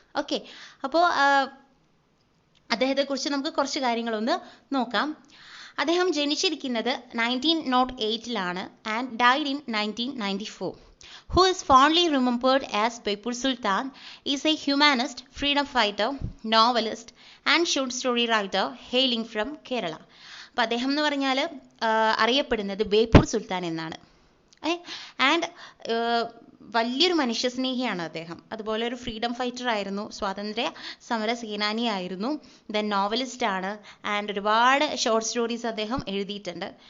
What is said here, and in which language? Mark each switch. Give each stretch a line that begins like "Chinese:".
Malayalam: Okay, അപ്പോൾ അദ്ദേഹത്തെക്കുറിച്ച് നമുക്ക് കുറച്ച് കാര്യങ്ങളൊന്ന് നോക്കാം. അദ്ദേഹം ജനിച്ചിരിക്കുന്നത് 1908
English: And died in 1994. Who is fondly remembered as Baipur Sultan, is a humanist, freedom fighter, novelist and short story writer hailing from Kerala.
Malayalam: അപ്പോൾ അദ്ദേഹം എന്ന് പറഞ്ഞാൽ അറിയപ്പെടുന്നത് ബേപ്പൂർ സുൽത്താൻ എന്നാണ്. ആൻഡ് വലിയൊരു മനുഷ്യസ്നേഹിയാണ് അദ്ദേഹം. അതുപോലെ ഒരു ഫ്രീഡം ഫൈറ്റർ ആയിരുന്നു, സ്വാതന്ത്ര്യ സമര സേനാനിയായിരുന്നു, ദെൻ നോവലിസ്റ്റ് ആണ്, ആൻഡ് ഒരുപാട് ഷോർട്ട് സ്റ്റോറീസ് അദ്ദേഹം എഴുതിയിട്ടുണ്ട്.